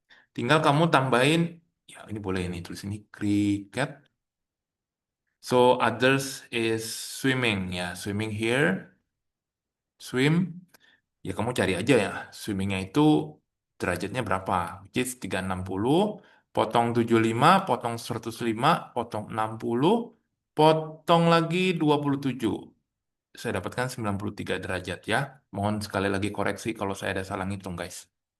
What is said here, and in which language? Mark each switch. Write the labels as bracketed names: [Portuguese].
[Indonesian] Tinggal kamu tambahin ya ini boleh ini tulis ini cricket. [English] So others is swimming ya. Swimming here. Swim. [Indonesian] Ya kamu cari aja ya. Swimmingnya itu derajatnya berapa? [English] Which is [Indonesian] 360 potong 75, potong 105, potong 60, potong lagi 27. Saya dapatkan 93 derajat ya. Mohon sekali lagi koreksi kalau saya ada salah ngitung, guys.